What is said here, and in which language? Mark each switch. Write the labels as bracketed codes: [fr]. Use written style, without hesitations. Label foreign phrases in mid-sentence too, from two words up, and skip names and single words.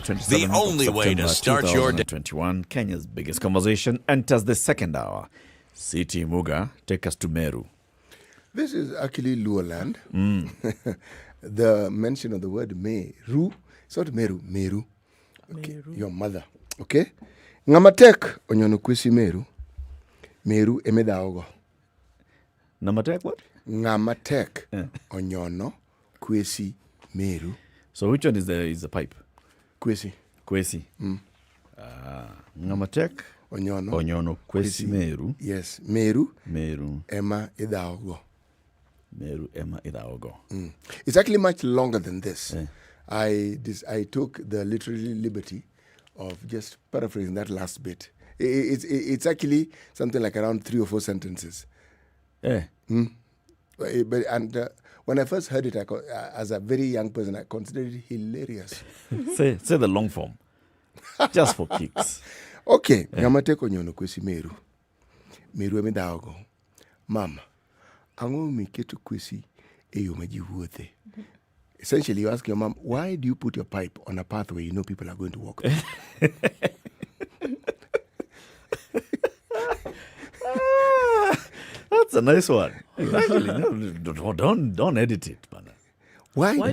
[en] the only way to start your day. 21, Kenya's biggest conversation enters the second hour. C.T. Muga, take us to Meru. This is actually Luo land. The mention of the word Meru, it's not Meru, Meru. Okay, Meru. Your mother. [luo] Okay? Ngamatek onyono kwesi Meru. Meru emedaogo. [en] Ngamatek what? [luo] Ngamatek onyono kwesi Meru. [en] So which one is the pipe? [luo] Kwesi. Kwesi. Ngamatek onyono kwesi Meru. [en] Yes, Meru. Meru. [luo] Ema idaogo. Meru Ema Idaogo. [en] It's actually much longer than this. I took the literary liberty of just paraphrasing that last bit. It's actually something like around 3 or 4 sentences. But when I first heard it, as a very young person, I considered it hilarious. say the long form, just for kicks. [luo] Okay. Ngamateko nyono kwesi Meru. Meru eme daogo. Mama. Ango miketu kwesi eyo majivuote. [en] Essentially, you ask your mom, why do you put your pipe on a path where you know people are going to walk? That's a nice one. Actually, don't edit it, man. Why